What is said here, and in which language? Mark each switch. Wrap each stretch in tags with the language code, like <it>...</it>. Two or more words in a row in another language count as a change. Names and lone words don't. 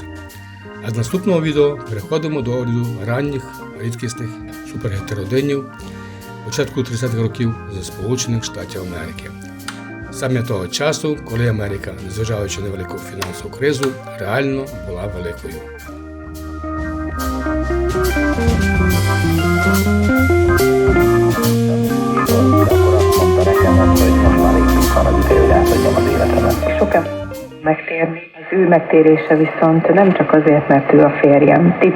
<uk>А з наступного відео переходимо до огляду ранніх, рідкісних супергетеродинів початку 30-х років зі Сполучених Штатів Америки. Саме того часу, коли Америка, незважаючи на велику фінансову кризу, реально була великою.</uk> <hu>Sokan megtérni. Az ő megtérése viszont nem csak azért, mert ő a férjem.</hu>